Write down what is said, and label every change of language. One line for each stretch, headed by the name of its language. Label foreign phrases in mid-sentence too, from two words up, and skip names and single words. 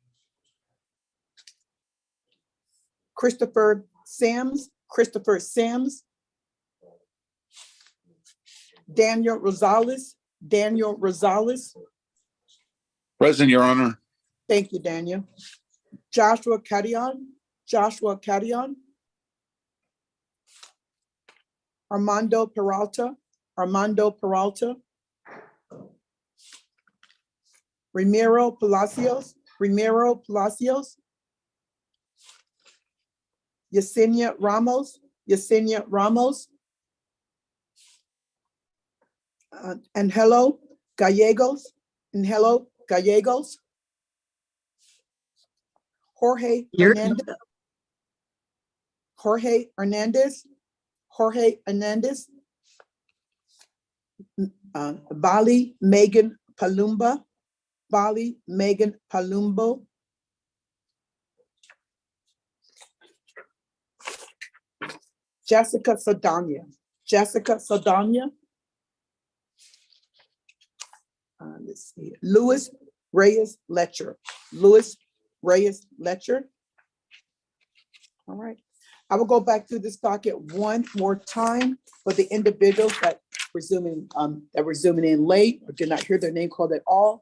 English: Christopher Sims, Christopher Sims. Daniel Rosales, Daniel Rosales. Present, Your Honor. Thank you, Daniel. Joshua Carrion, Joshua Carrion. Armando Peralta, Armando Peralta. Ramiro Palacios, Ramiro Palacios. Yesenia Ramos, Yesenia Ramos. Angelo Gallegos, Angelo Gallegos. Jorge Hernandez. Jorge Hernandez. Jorge Hernandez. Bali Megan Palumba. Bali Megan Palumbo. Jessica Saldana. Jessica Saldana. Let's see. Louis Reyes Letcher. Louis Reyes Letcher. All right. I will go back through this docket one more time for the individuals that were zooming in late or did not hear their name called at all.